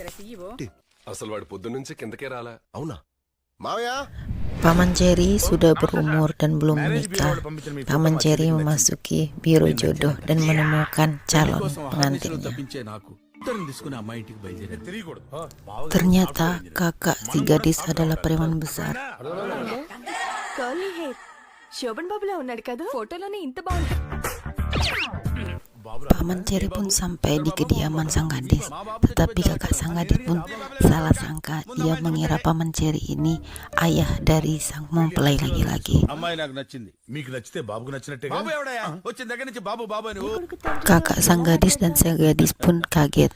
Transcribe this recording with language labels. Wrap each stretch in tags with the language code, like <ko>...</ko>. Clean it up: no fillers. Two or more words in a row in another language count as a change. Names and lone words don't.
<id>Paman Cherry sudah berumur dan belum menikah. Paman Cherry memasuki biro jodoh dan menemukan calon pengantinnya. Ternyata kakak si gadis adalah preman besar.</id> <te>శోభన్ బాబులా ఉన్నాడు కదా ఫోటోలోనే ఇంత బాగుంది.</te> <id>Paman Cherry pun sampai di kediaman sang gadis, tetapi kakak sang gadis pun salah sangka. Dia mengira Paman Cherry ini ayah dari sang mempelai laki-laki. Kakak sang gadis dan sang gadis pun kaget.</id>